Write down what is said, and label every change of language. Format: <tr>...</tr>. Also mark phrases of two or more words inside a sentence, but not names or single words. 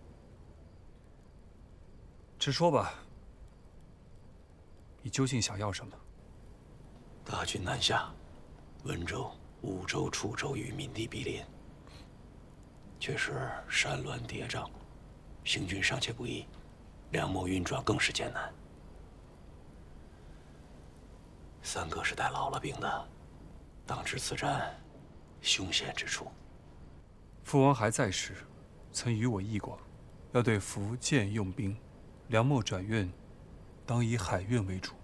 <zh>直说吧，你究竟想要什么？大军南下，温州、婺州、楚州与闽地毗邻，却是山峦叠嶂，行军尚且不易，粮秣運轉更是艱難。三哥是帶老了兵的，當知此戰凶險之處。父王還在時，曾與我議過，要對福建用兵，糧秣轉運，當以海運為主。</zh>